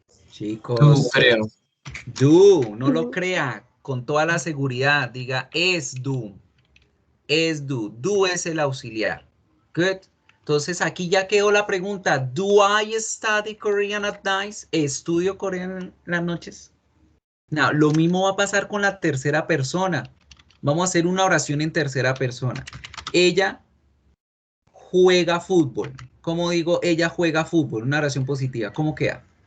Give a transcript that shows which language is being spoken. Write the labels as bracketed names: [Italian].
[Spanish] Chicos. Tú, creo. Do, no lo crea. Con toda la seguridad, diga es do. Es do. Do es el auxiliar. [English] Good. [Spanish] Entonces aquí ya quedó la pregunta. [English] Do I study Korean at night? [Spanish] ¿Estudio coreano en las noches? No, lo mismo va a pasar con la tercera persona. Vamos a hacer una oración en tercera persona. Ella juega fútbol. ¿Cómo digo? Ella juega fútbol. Una oración positiva. ¿Cómo queda?